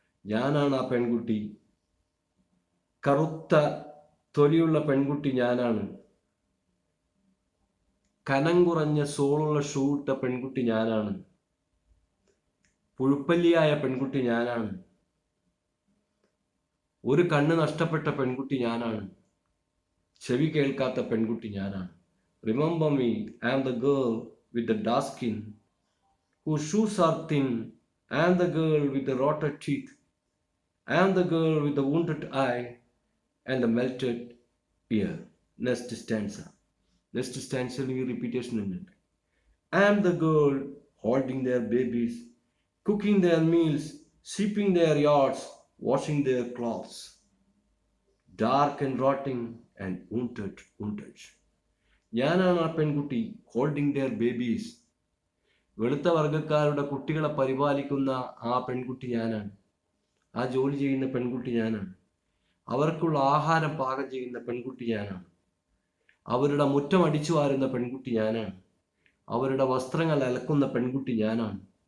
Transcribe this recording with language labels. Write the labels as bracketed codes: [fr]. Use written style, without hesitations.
[ml] ഞാനാണ് ആ പെൺകുട്ടി. കറുത്ത തൊലിയുള്ള പെൺകുട്ടി ഞാനാണ്. കനം കുറഞ്ഞ സോളുള്ള ഷൂ ഇട്ട പെൺകുട്ടി ഞാനാണ്. പുഴുപ്പല്ലിയായ പെൺകുട്ടി ഞാനാണ്. ഒരു കണ്ണ് നഷ്ടപ്പെട്ട പെൺകുട്ടി ഞാനാണ്. ചെവി കേൾക്കാത്ത പെൺകുട്ടി ഞാനാണ്. [en] Remember me, I am the girl with the dark skin, whose shoes are thin. I am the girl with the rotted teeth. I am the girl with the wounded eye and the melted ear. Next stanza. Next stanza repetition [ml] ഉണ്ട്. [en] I am the girl holding their babies, cooking their meals, sweeping their yards, washing their clothes. Dark and rotting and wounded. [ml] ഞാനാണ് ആ പെൺകുട്ടി. [en] holding their babies, [ml] വെളുത്ത വർഗക്കാരുടെ കുട്ടികളെ പരിപാലിക്കുന്ന ആ പെൺകുട്ടി ഞാനാണ്. ആ ജോലി ചെയ്യുന്ന പെൺകുട്ടി ഞാനാണ്. അവർക്കുള്ള ആഹാരം പാകം ചെയ്യുന്ന പെൺകുട്ടി ഞാനാണ്. അവരുടെ മുറ്റം അടിച്ചു വാരുന്ന പെൺകുട്ടി ഞാനാണ്. അവരുടെ വസ്ത്രങ്ങൾ അലക്കുന്ന പെൺകുട്ടി ഞാനാണ്.